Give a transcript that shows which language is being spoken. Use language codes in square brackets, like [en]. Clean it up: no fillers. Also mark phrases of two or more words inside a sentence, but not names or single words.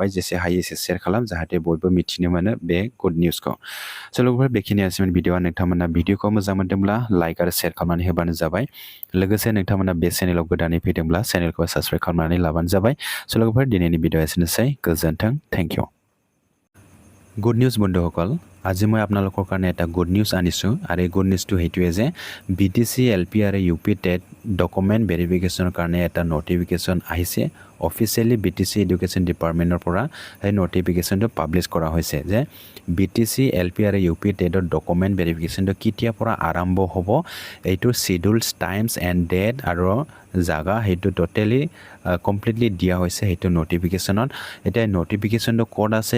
[brx] जेसे हायो एसे शेयार खालाम जाहाथे बयबो मिथिनो मोनो बे [en] good news. [brx] लोगोफोर बेखिनियानोसैमोन भिडिअआ। नोंथांमोना भिडिअखौ मोजां मोनदोंब्ला लाइक आरो शेयार खालामनानै होबानो जाबाय। लोगोसे नोंथांमोना बे चेनेलाव गोदानै फैदोंब्ला चेनेलखौ साबस्क्राइब खालामनानै लाबानो जाबाय। लोगोफोर दिनैनि भिडिअ एसेनोसै। [as] गोजोन्थों। [en] thank you. good news [as] বন্ধুসকল, আজি মই আপোনালোকৰ কাৰণে এটা [en] good news [as] আনিছোঁ আৰু এই [en] good news [as] সেইটোৱে যে BTC LP আৰু UP TET [en] document verification [as] কাৰণে এটা নটিফিকেশ্যন আহিছে। অফিচিয়েলি BTC এডুকেশ্যন ডিপাৰ্টমেণ্টৰ পৰা এই নটিফিকেশ্যনটো পাব্লিছ কৰা হৈছে যে BTC LP আৰু UP টেটৰ [en] document verification [as] কেতিয়াৰ পৰা আৰম্ভ হ'ব এইটো [en] schedules times and date [as] আৰু জাগা সেইটো [en] totally completely [as] দিয়া হৈছে সেইটো নটিফিকেশ্যনত এতিয়া নটিফিকেশ্যনটো ক'ত আছে